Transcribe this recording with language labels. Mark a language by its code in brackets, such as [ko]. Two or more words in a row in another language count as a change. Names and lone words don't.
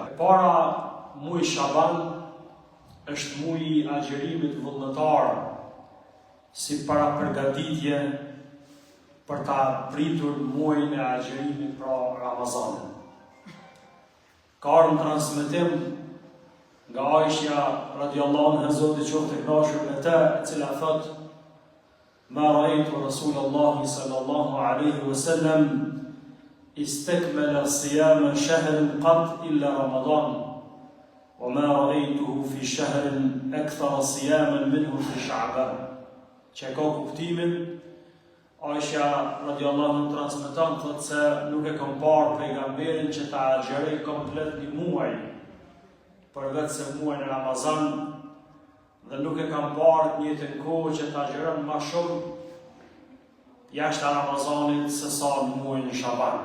[sq] Para muaj Shaban është muaji i agjerimit vullnetar, si para përgatitje për ta pritur muajin e agjerimit pra Ramazanin. Ka ardhur transmetim nga Aisha [ar] رضي الله عنها, [sq] Zoti qoftë i kënaqur me të, e cila thot: [ar] "ما رأيت رسول الله صلى الله عليه وسلم استكمل صيام شهر قط إلا رمضان وما رأيته في شهر أكثر صياما منه في شعبان." [sq] Që ka kuptimin, Aisha [ar] رضي الله عنها [sq] transmeton thotë se nuk e kam parë pejgamberin që ta agjeroj komplet një muaj, përveç se muajin e Ramazan, dhe nuk e kam parë të njëjtën kohë që ta agjeron më shumë jashtë Ramazanit se sa në muajin e Shaban.